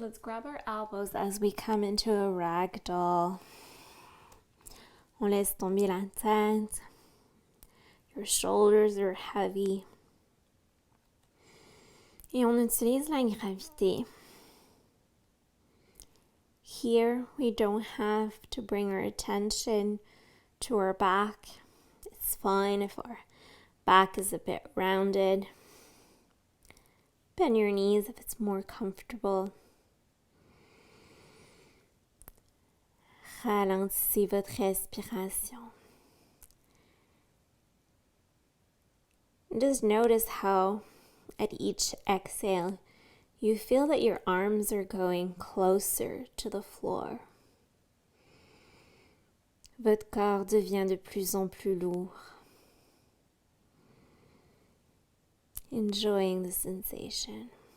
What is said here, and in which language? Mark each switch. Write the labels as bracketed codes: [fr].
[en] Let's grab our elbows as we come into a rag doll. [fr] On laisse tomber la tête. [en] Your shoulders are heavy. [fr] Et on utilise la gravité. [en] Here, we don't have to bring our attention to our back. It's fine if our back is a bit rounded. Bend your knees if it's more comfortable. [fr] Ralentissez votre respiration. [en] Just notice how at each exhale you feel that your arms are going closer to the floor. [fr] Votre corps devient de plus en plus lourd. [en] Enjoying the sensation.